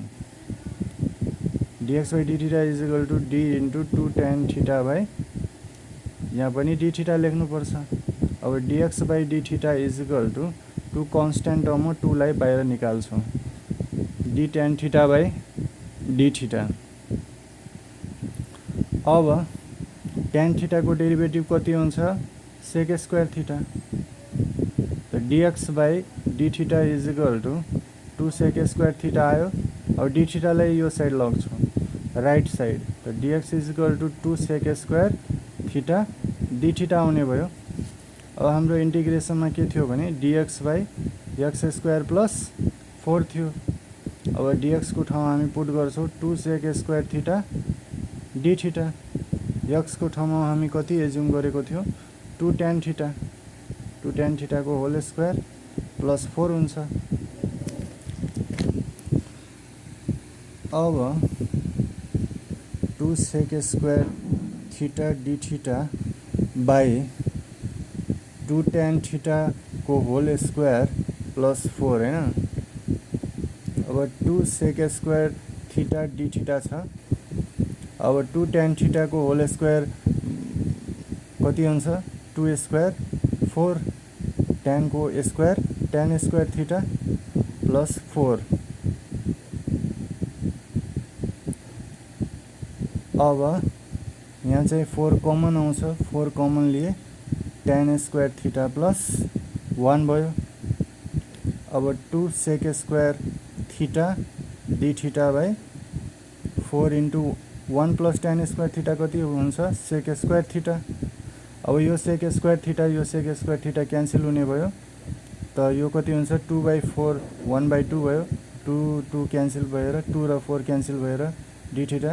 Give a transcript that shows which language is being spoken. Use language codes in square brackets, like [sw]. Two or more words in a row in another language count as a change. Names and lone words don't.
[en] dx by d theta is equal to d into 2 tan theta by [ne] यहाँ पनि डी थीटा लेख्नु पर्छ। [en] अब dx by d theta is equal to 2 constant term [ne] हो, 2 लाई बाहिर निकाल्छौँ, [en] d tan theta by d theta. अब tan theta को derivative [ne] कति हुन्छ [en] sec square theta. तो dx by d theta is equal to 2 sec square theta आयो। अब डी थीटालाई यो साइड लग्छौँ right side, तो dx is equal to 2 sec square theta d theta [ne] आउने भयो। अब हाम्रो इन्टिग्रेसनमा के थियो भने [en] dx बाई x स्क्वायर प्लस 4 [ne] थियो। अब dx को ठाउँमा हामी पुट गर्छौँ [en] 2 सेक स्क्वायर थीटा डी थीटा। [ne] x को ठाउँमा हामी कति एज्युम गरेको थियो [en] 2 tan थीटा, 2 tan थीटा [ne] को [en] होल स्क्वायर प्लस 4 [ne] हुन्छ। [en] अब 2 sec square theta d theta by 2 tan theta को whole square plus 4 हैन। अब 2 sec square theta d theta छ। अब 2 tan theta को whole square [ne] कति हुन्छ [en] 2 square 4 tan को square tan square theta plus 4. [ne] अब यहाँ चाहिँ 4 कमन आउँछ, 4 कमन लिए [en] tan स्क्वायर थीटा प्लस 1 [ne] भयो। [en] अब 2 sec square theta d theta by 4 into 1 plus tan square theta [ne] कति हुन्छ [en] sec square theta. [ne] अब यो [en] सेक स्क्वायर थीटा [ne] यो [en] सेक स्क्वायर थीटा [ne] क्यान्सल हुने भयो, त यो कति हुन्छ [en] 2 बाई 4 1 बाई 2 [ne] भयो, 2 क्यान्सल भएर 2 र 4 क्यान्सल भएर [en] डी थीटा।